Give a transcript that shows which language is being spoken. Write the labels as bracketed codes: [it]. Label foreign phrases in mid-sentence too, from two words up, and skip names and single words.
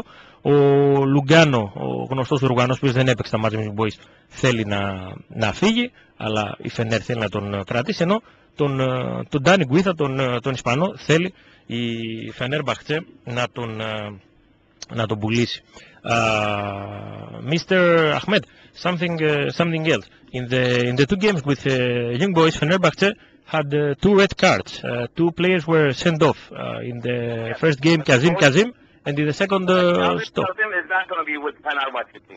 [el] Ο Λουγκάνο, ο γνωστός Ουρουγανός που δεν έπαιξε τα μάτια με τους Boys, θέλει να φύγει, αλλά η Φενέρ θέλει να τον κρατήσει, ενώ τον Ντάνι Γκουίθα, τον Ισπανό, θέλει η Fenerbahce να τον πουλήσει. [en] Mr. Ahmed, something else. In the two games with Young Boys, Fenerbahce had 2 red cards. 2 players were sent off. In the first game, Kazim, and in the second, Stop. Kazim is not going to be with Fenerbahce team.